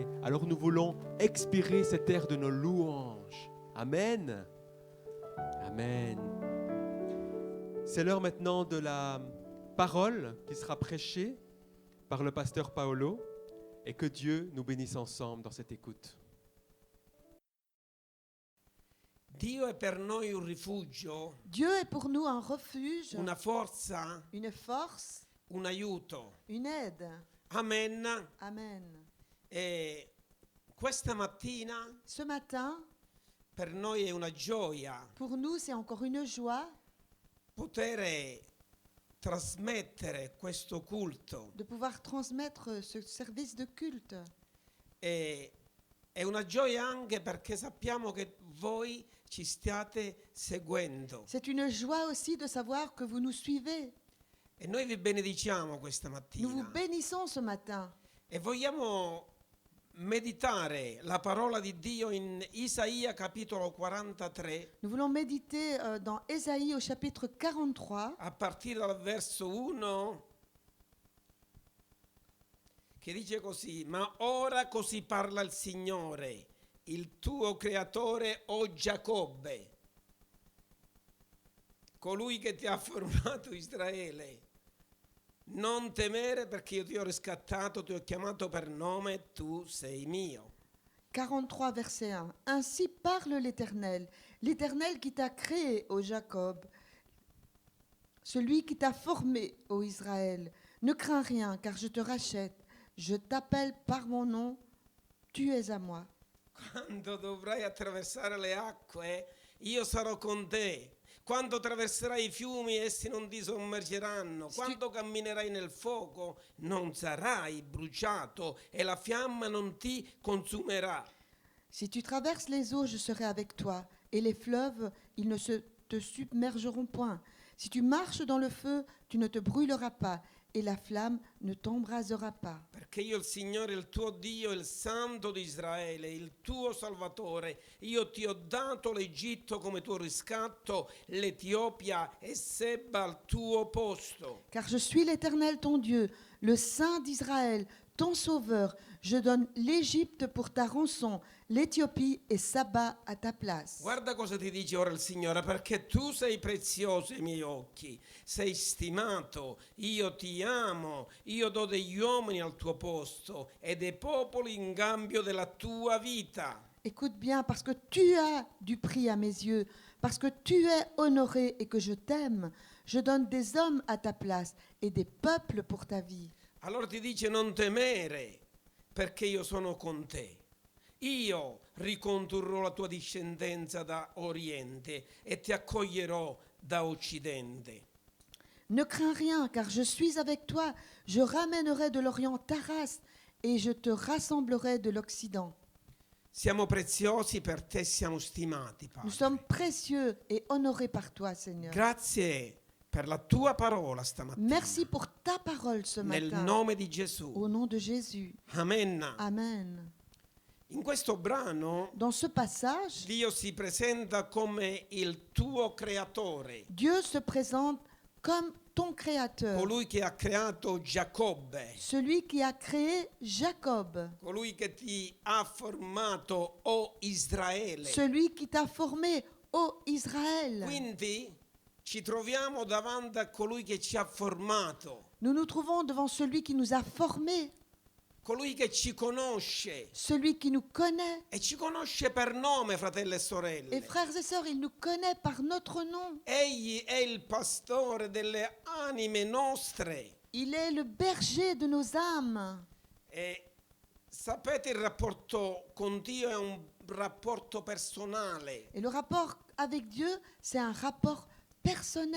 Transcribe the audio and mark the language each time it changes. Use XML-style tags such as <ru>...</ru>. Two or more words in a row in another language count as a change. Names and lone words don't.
<fr>Alors nous voulons expirer cet air de nos louanges. Amen. Amen. C'est l'heure maintenant de la parole qui sera prêchée par le pasteur Paolo et que Dieu nous bénisse ensemble dans cette écoute.</fr> <it>Dio è per noi un rifugio,</it> <fr>Dieu est pour nous un refuge,</fr> <it>una forza,</it> <fr>une force,</fr> <it>un aiuto.</it> <fr>une aide. Amen. Amen.</fr> <it>E questa mattina</it> <fr>Ce matin,</fr> <it>per noi è una gioia</it> <fr>pour nous, c'est encore une joie</fr> <it>poter trasmettere questo culto.</it> <fr>de pouvoir transmettre ce service de culte.</fr> <it>E è una gioia anche perché sappiamo che voi ci stiate seguendo.</it> <fr>C'est une joie aussi de savoir que vous nous suivez.</fr> <it>E noi vi benediciamo questa</it> <fr>Nous vous</fr> <it>mattina.</it> <fr>bénissons ce matin.</fr> <it>E vogliamo meditare la parola di Dio in Isaia capitolo 43</it> <fr>Nous voulons méditer dans Ésaïe au chapitre 43,</fr> <it>a partire dal verso 1 che dice così: ma ora così parla il Signore, il tuo creatore, o Giacobbe, colui che ti ha formato, Israele. Non temere perché io ti ho riscattato, ti ho chiamato per nome, tu sei mio. 43,</it> <fr>verset 1. Ainsi parle l'Éternel, l'Éternel qui t'a créé, ô Jacob, celui qui t'a formé, ô Israël. Ne crains rien, car je te rachète. Je t'appelle par mon nom, tu es à moi.</fr> <it>Quando dovrai attraversare le acque, io sarò con te. Quando attraverserai i fiumi, essi non ti sommergeranno. Quando camminerai nel fuoco, non sarai bruciato e la fiamma non ti consumerà.</it> <fr>Si tu traverses les eaux, je serai avec toi, et les fleuves, ils ne te submergeront point. Si tu marches dans le feu, tu ne te brûleras pas, et la flamme ne t'embrasera pas.</fr> <it>Perché io il Signore, il tuo Dio, il Santo di Israele, il tuo Salvatore, io ti ho dato l'Egitto come tuo riscatto, l'Etiopia e Seba al tuo posto.</it> <fr>Car je suis l'Éternel ton Dieu, le Saint d'Israël, ton Sauveur. Je donne l'Égypte pour ta rançon, l'Éthiopie et Saba à ta place.</fr> <it>Guarda cosa ti dice ora il Signore: perché tu sei prezioso ai miei occhi, sei stimato, io ti amo, io do degli uomini al tuo posto e dei popoli in cambio della tua vita.</it> <fr>Écoute bien, parce que tu as du prix à mes yeux, parce que tu es honoré et que je t'aime, je donne des hommes à ta place et des peuples pour ta vie.</fr> <it>Allora ti dice: non temere, perché io sono con te. Io ricondurrò la tua discendenza da oriente e ti accoglierò da occidente.</it> <fr>Ne crains rien, car je suis avec toi. Je ramènerai de l'Orient ta race et je te rassemblerai de l'Occident.</fr> <it>Siamo preziosi per te, siamo stimati,</it> <fr>Nous</fr> <it>Padre.</it> <fr>sommes précieux et honorés par toi, Seigneur.</fr> <it>Grazie per la tua parola stamattina.</it> <fr>Merci pour ta parole ce</fr> <it>Nel</it> <fr>matin.</fr> <it>nome di Gesù.</it> <fr>Au nom de Jésus. Amen. Amen.</fr> <it>In questo brano</it> <fr>Dans ce passage,</fr> <it>Dio si presenta come il tuo creatore,</it> <fr>Dieu se présente comme ton créateur,</fr> <it>colui che ha creato Giacobbe,</it> <fr>celui qui a créé Jacob,</fr> <it>colui che ti ha formato, o Israele.</it> <fr>celui qui t'a formé, ô Israël.</fr> <it>Quindi ci troviamo davanti a colui che ci ha formato,</it> <fr>Nous nous trouvons devant celui qui nous a formés,</fr> <it>colui che ci conosce</it> <fr>celui qui nous connaît.</fr> <it>e ci conosce per nome, fratelli e sorelle.</it> <fr>Et frères et sœurs, il nous connaît par notre nom.</fr> <it>Egli è il pastore delle anime nostre.</it> <fr>Il est le berger de nos âmes.</fr> <it>E sapete, il rapporto con Dio è un rapporto personale,</it> <fr>Et le rapport avec Dieu, c'est un rapport personnel,</fr>